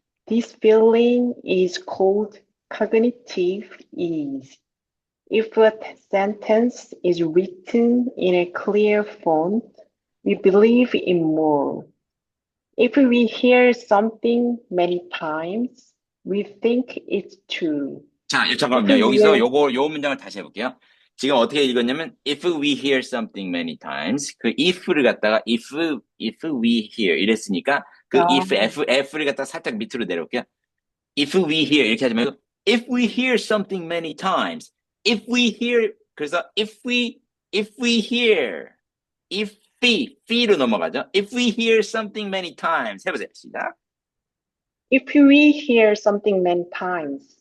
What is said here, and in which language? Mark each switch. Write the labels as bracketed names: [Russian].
[English] This feeling is called cognitive ease. If a sentence is written in a clear font, we believe it more. If we hear something many times, we think it's true. [Korean] 자, 잠깐만요. 여기서 요 문장을 다시 해볼게요. 지금 어떻게 읽었냐면, [English] if we hear something many times, [Korean] 그 if를 갖다가 [English] if we hear [Korean] 이랬으니까, 그 F를 갖다가 살짝 밑으로 내려올게요. [English] If we hear [Korean] 이렇게 하지 말고, [English] if we hear something many times, if we hear, [Korean] 그래서 [English] if we hear, [Korean] fe로 넘어가죠. [English] If we hear something many times, [Korean] 해보세요. 시작. [English] if we hear something many times.